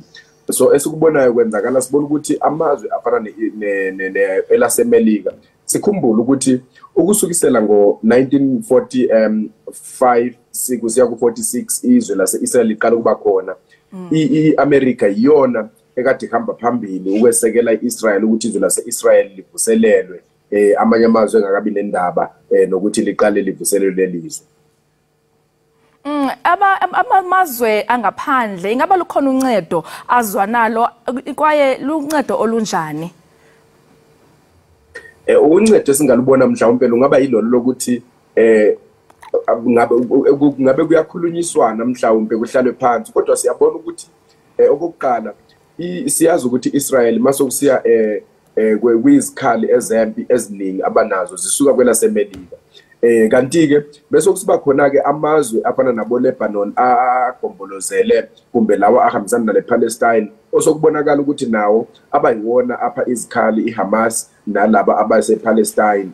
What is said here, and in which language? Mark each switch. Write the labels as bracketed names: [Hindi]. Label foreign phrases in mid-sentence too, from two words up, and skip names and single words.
[Zulu] So esikubonayo kwenzakala sibona ukuthi amazwe afana elasemelika sikhumbula ukuthi ukusukisela ngo-1945 kusiya ku-46 izwe lase-Israel liqala ukuba khona i-America iyona ekade ihamba phambili ukwesekela i-Israel ukuthi izwe lase-Israel livuselelwe amanye amazwe engakabi nendaba nokuthi liqale livuselelwe lelizwe. [Xhosa] Amazwe angaphandle ingaba lukhona uncedo azwanalo kwaye luncedo olunjani? [Zulu] Uncedo esingalubona mhlawumbe lungaba yilolo lokuthi ngabe kuyakhulunyiswana mhlawumbe kuhlalwe phansi kodwa siyabona ukuthi okokuqala siyazi ukuthi Israel masokusiya kwizikhali ezempi eziningi abanazo zisuka kwelasemelika kanti ke bese kusiba khona ke amazwe afana nabo Lebanon agombolozele kumbe lawa ahambisana nale Palestine osokubonakala ukuthi nawo abayiwona apha izikhali iHamas nalabo abase Palestine.